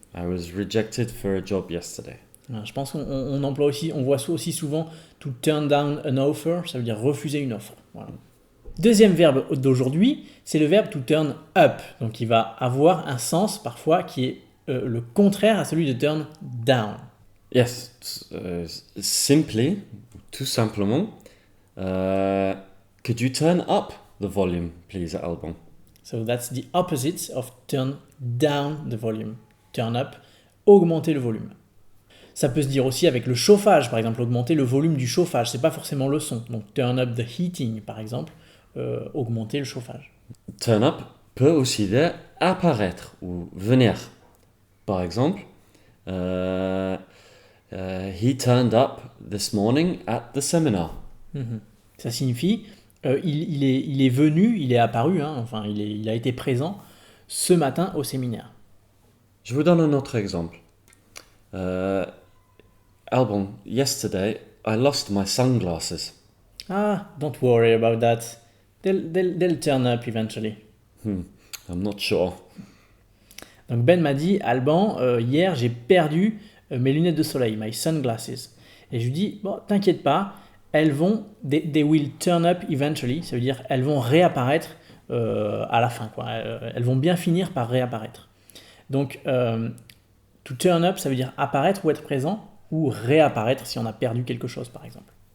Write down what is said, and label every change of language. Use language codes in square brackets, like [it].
[en] I was rejected for a job yesterday. [fr] Je pense qu'on emploie aussi, on voit aussi souvent [en] to turn down an offer, [fr] ça veut dire refuser une offre. Voilà. Deuxième verbe d'aujourd'hui, c'est le verbe to turn up. Donc il va avoir un sens parfois qui est le contraire à celui de turn down. [en] Yes, simply, [fr] tout simplement, [en] could you turn up the volume, please, Alban? So that's the opposite of turn down the volume. [fr] Turn up, augmenter le volume. Ça peut se dire aussi avec le chauffage, par exemple, augmenter le volume du chauffage. C'est pas forcément le son. Donc [en] turn up the heating, [fr] par exemple, augmenter le chauffage. Turn up peut aussi dire apparaître ou venir. Par exemple, [en] he turned up this morning at the seminar. [fr] Ça signifie il est venu, il est apparu, enfin il a été présent ce matin au séminaire. Je vous donne un autre exemple. [en] Alban, yesterday I lost my sunglasses. Ah, don't worry about that. They'll turn up eventually. I'm not sure. [fr] Donc Ben m'a dit, Alban, hier j'ai perdu mes lunettes de soleil, [en] my sunglasses. [fr] Et je lui dis, bon, t'inquiète pas, [en] they will turn up eventually, [fr] ça veut dire elles vont réapparaître à la fin, quoi. Elles vont bien finir par réapparaître. Donc, to turn up, ça veut dire apparaître ou être présent, ou réapparaître si on a perdu quelque chose, par exemple.